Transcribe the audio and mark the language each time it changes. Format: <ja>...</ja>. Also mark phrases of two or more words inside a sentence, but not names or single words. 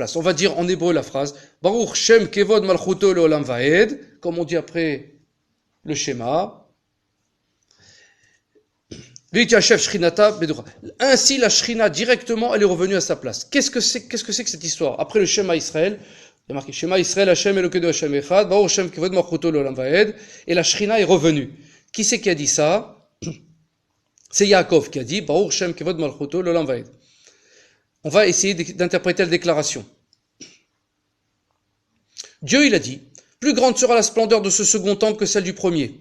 <fr>On va dire en hébreu la phrase</fr> <he>ברוך שם כבוד מלכותו לעולם ועד,</he> <fr>comme on dit après le schéma. Ainsi, la Shrina directement, elle est revenue à sa place. Qu'est-ce que c'est que cette histoire? Après le schéma Israël, il y a marqué</fr> <he>שמע ישראל השם אלוקינו השם אחד, ברוך שם כבוד מלכותו לעולם ועד,</he> <fr>et la Shrina est revenue. Qui c'est qui a dit ça? C'est Yaakov qui a dit</fr> <he>ברוך שם כבוד מלכותו לעולם ועד.</he> <fr>On va essayer d'interpréter la déclaration. Dieu, il a dit, plus grande sera la splendeur de ce second temple que celle du premier.</fr>